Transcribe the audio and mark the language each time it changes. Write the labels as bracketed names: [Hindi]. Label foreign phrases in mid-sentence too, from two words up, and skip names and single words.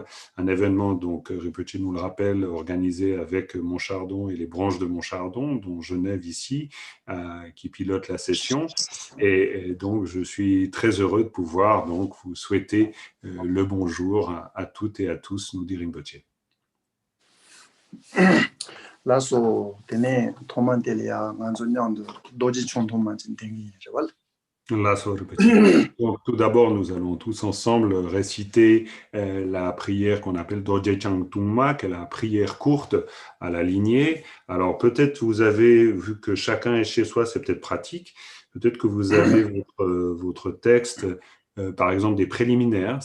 [French] Un événement, donc, Rinpoche nous le rappelle, organisé avec Montchardon et les branches de Montchardon, dont Genève ici, qui pilote la session. Et donc, je suis très heureux de pouvoir donc, vous souhaiter le bonjour à toutes et à tous, nous dit Rinpoche. Là, so, tene, Thomas Delia, Anzonian de Doji Chon Thomas Tingi, je vois. Donc, tout d'abord, nous allons tous ensemble réciter la prière qu'on appelle Dorje Chang Tungma, qui est la prière courte à la lignée. Alors, peut-être vous avez, vu que chacun est chez soi, c'est peut-être pratique, peut-être que vous avez votre texte, par exemple des préliminaires.